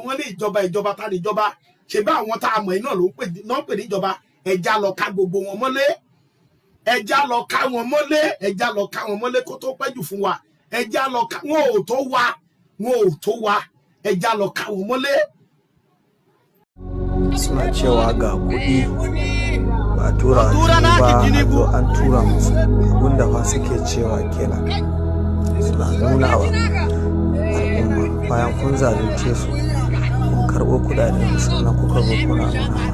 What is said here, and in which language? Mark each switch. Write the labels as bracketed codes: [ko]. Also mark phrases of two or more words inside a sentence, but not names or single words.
[yo] Wọ́n ní ìjọba ta ni ìjọba, ṣe bá àwọn tá a mọ̀ iná ló ń pè ní ìjọba. Ẹja lọ ká gbogbo wọn mọ́lé, ẹja lọ ká wọn mọ́lé, ẹja lọ ká wọn mọ́lé kó tó pẹ́jù fún wa. Ẹja lọ ká wọn ò tó wa, ẹja lọ ká wọn mọ́lé. [ha] Suna cewa ga kuɗi ba tura ba, a zo an tura musu, abinda fa suke cewa kenan. Suna nuna wa al'umma bayan kun zalunce su, kun karɓo kuɗaɗen sannan kuka zo kuna nuna.